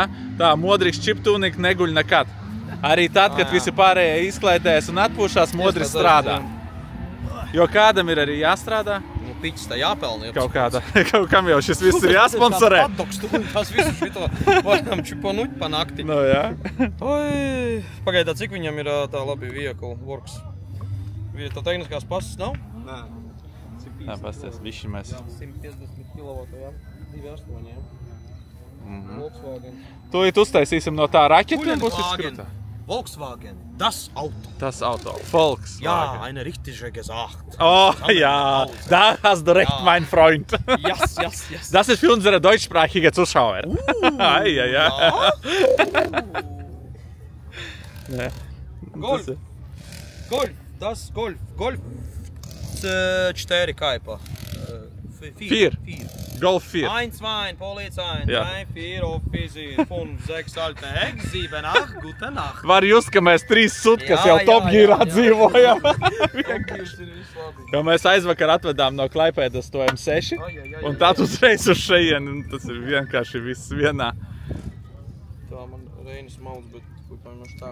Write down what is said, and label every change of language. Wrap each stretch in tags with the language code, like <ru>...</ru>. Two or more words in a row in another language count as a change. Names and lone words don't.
<lv>Tā, Modriks čiptūnika neguļ nekad. Arī tad, kad visi pārējie izklaidējas un atpūšās, Modriks strādā. Jo kādam ir arī jāstrādā. Nu, piķis tā jāpelna. Kaut kam jau šis viss ir jāsponsorē. Tas visu šito varam čiponuļ pa nakti. Nu, jā. Oi, pagaidā, cik viņam ir tā labi</lv> <en>vehicle works?</en> <lv>Tā tehniskās pasas nav? Nē. Jā, pasties, bišķi mēs. 150 kW, jā? 2,8, jā? Volkswagen. Tūlīt uztaisīsim no tā raķeti un būs izskrutā. Volkswagen,</lv> <de>das Auto. Das Auto, Volkswagen. Ja, eine richtige gesagt. Oh, ja, da hast du recht, mein Freund. Yes. Das ist für unsere deutschsprachige Zuschauer. Ja. Golf, das Golf 4 Kaipa. 4. Golf 4. 1, 2, Polizei, 3, Ja. 4, Offizier, 5, 6, alte Heck, 7, 8, gute Nacht.</de> <lv>Var just, ka mēs 3 sutkas Jā, jau jā, Topgīrā jā, jā. dzīvojam. Topgīrs ir viss labi. Jo mēs aizvakar atvedām no Klaipēdas to M6 un tad uzreiz uz šejieni, un tas ir vienkārši viss vienā. Tā man Reinis mauc, bet kupaņoši tā.</lv>